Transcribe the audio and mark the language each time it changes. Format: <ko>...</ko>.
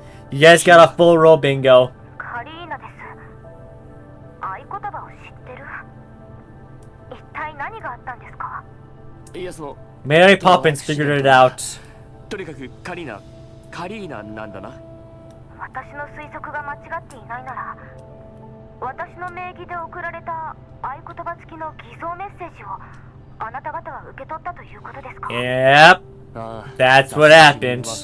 <en>You guys got a full roll bingo.</en> <ja>カリーナです。合言葉を知ってる。一体何があったんですか？いや、その</ja> <en>Mary Poppins figured it out.</en> <ja>とにかくカリーナなんだな。私の推測が間違っていないなら、私の名義で送られた合言葉付きの偽造メッセージをあなた方は受け取ったということですか？</ja> <en>Yep. That's what happened.</en>